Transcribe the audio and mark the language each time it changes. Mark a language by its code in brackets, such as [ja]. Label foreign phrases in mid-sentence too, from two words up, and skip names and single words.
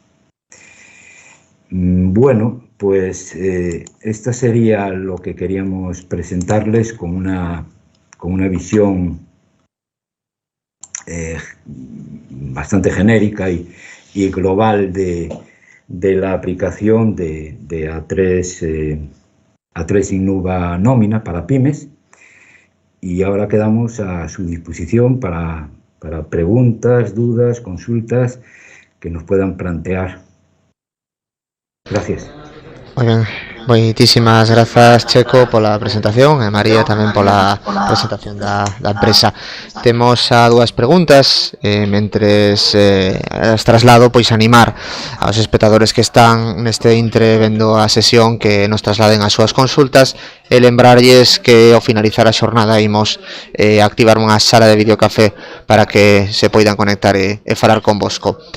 [es] Bueno, pues esta sería lo que queríamos presentarles con una visión bastante genérica y global de la aplicación de A3 Innuba Nómina para pymes. Y ahora quedamos a su disposición para preguntas, dudas, consultas que nos puedan plantear. Gracias. [gl] Moi ben, moitísimas grazas, Checo, pola presentación e María tamén pola presentación da empresa. Temos a dúas preguntas, mentres as traslado, pois animar aos espectadores que están neste intre vendo a sesión que nos trasladen as súas consultas e lembrarlles que ao finalizar a xornada imos activar unha sala de videocafé para que se poidan conectar e falar convosco.